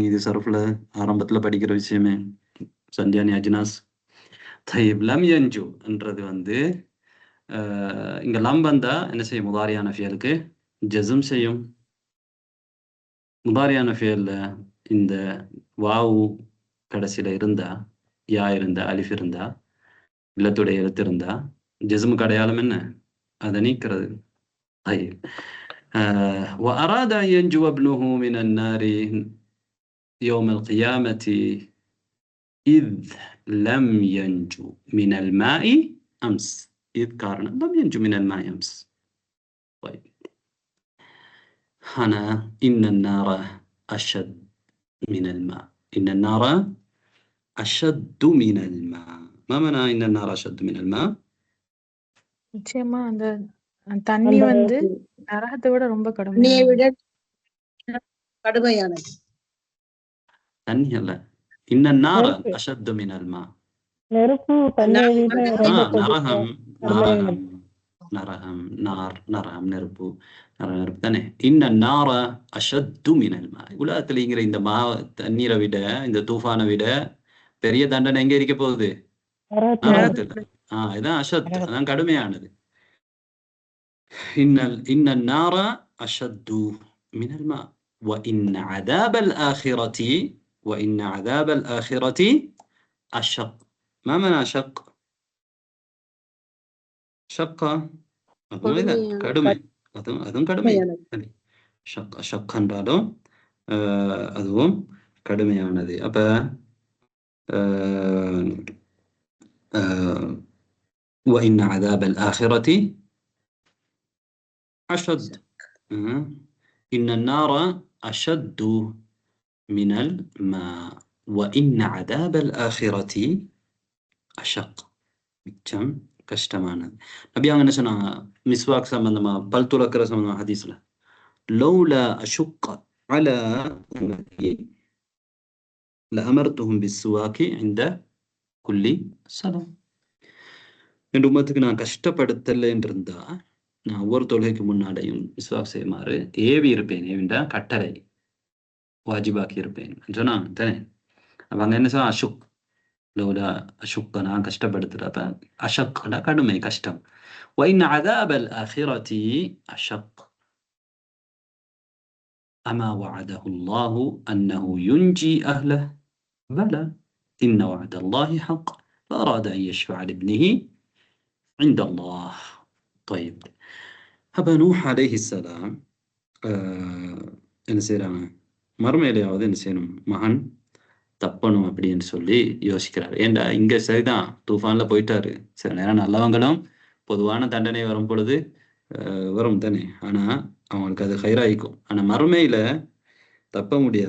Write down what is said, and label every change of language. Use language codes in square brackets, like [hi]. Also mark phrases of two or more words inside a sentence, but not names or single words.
[ta] இது சரஃப்ல ஆரம்பத்துல படிக்கிற விஷயமே. சந்தியானி அஜினாஸ் தைப் லம் யன்ஜு என்றது இங்க லம் வந்தா என்ன செய்யும்? முதாரியான ஃபியலுக்கு ஜஸ்ம் செய்யும். முதாரியான ஃபியல்ல இந்த வாவு கடைசியில இருந்தா, யா இருந்தா, அலிஃப் இருந்தா, இல்லத்துடைய எழுத்து இருந்தா, ஜஸ்முக்கு அடையாளம் என்ன? அதை நீக்கிறது. [ar] وأراد أن ينجو ابنه من النار يوم القيامة إذ لم ينجو من الماء أمس. إذ كارنا لم ينجو من الماء أمس. طيب هنا إن النار أشد من الماء. إن النار أشد من الماء. ما معنى إن النار أشد من الماء؟ [ta] நிச்சயமா அந்த தண்ணி வந்து நரகத்தை விட ரொம்ப தண்ணியை கடுமையானது. விட கடுமையானது. தண்ணி அல்ல. [ar] إن النار أشد من الماء. [ta] நெருப்பு தண்ணியை விட ரொம்ப நரகம் நரகம் நெருப்பு தானே. [ar] إن النار أشد من الماء. [ta] உலகத்திலிங்கிற இந்த தண்ணீரை விட, இந்த தூஃபானை விட பெரிய தண்டனை எங்க இருக்க போகுது? நரகத்துல. இதான் அஷத், அதான் கடுமையானது. [ar] إن النار أشد من الماء وإن عذاب الآخرة وإن عذاب الآخرة أشق. ما معنى أشق؟ شقة கடுமை. [ta] அதுவும் கடுமை. ஷக் என்றாலும் அதுவும் கடுமையானது. [ar] அப்ப وإن عذاب الآخرة أشد. إن النار أشد من الماء وإن عذاب الآخرة أشق. [ta] மிச்சம் கஷ்டமானது. நபி அவங்க என்ன சொன்னாங்க? மிஸ்வாக் சம்பந்தமா, பல் துலக்கிற சம்பந்தமா ஹதீஸ்ல, [ar] لولا أشق على أمتي لأمرتهم بالسواك عند كل سلام. [ta] என் உம்மத்துக்கு நான் கஷ்டப்படுத்தல என்றிருந்தா நான் ஒவ்வொரு தொழுகைக்கு முன்னாடியும் மிஸ்வாக் செய்யுமாறு ஏவி இருப்பேன். ஏவிண்டா கட்டளை, வாஜிபாக்கி இருப்பேன் சொன்னாங்க தானே. அப்ப அங்க என்ன சொன்னா? அஷுக். [ar] لولا أشق, [ta] நான் கஷ்டப்படுத்துறப்ப அஷக்னா கடுமை, கஷ்டம். [ar] وإن عذاب الآخرة أشق. أما وعده الله أنه ينجي أهله؟ بلى إن وعد الله حق فأراد أن يشفع لابنه عند الله. طيب أبا نوح عليه السلام [ta] என்ன செய்யறாங்க? மறுமையிலையாவது என்ன செய்யணும்? மகன் தப்பணும் அப்படின்னு சொல்லி யோசிக்கிறாரு. ஏண்டா இங்க சரிதான், தூஃபான்ல போயிட்டாரு. சில நேரம் நல்லவங்களும் பொதுவான தண்டனை வரும் பொழுது வரும் தானே. ஆனா அவங்களுக்கு அது ஹைராயிக்கும். ஆனா மறுமையில தப்ப முடியாது.